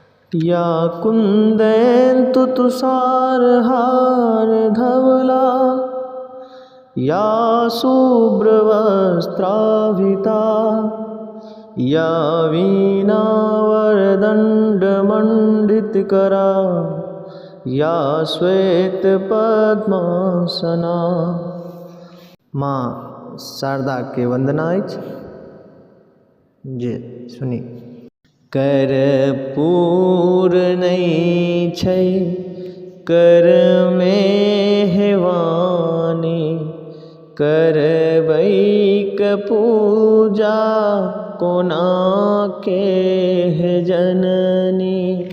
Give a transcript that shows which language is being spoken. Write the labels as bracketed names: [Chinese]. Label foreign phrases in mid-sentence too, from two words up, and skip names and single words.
[Sanskrit] या कुन्देन्दु तुषारहार धवला या शुभ्रवस्त्राभिता या वीणावरदण्डमण्डितकरा या श्वेतपद्मासना। [Maithili] माँ शारदा के वंदना अछि जे सुनी। कर्पूर नहीं छै कर में हेवानी, करबैक पूजा कोना के है जननी।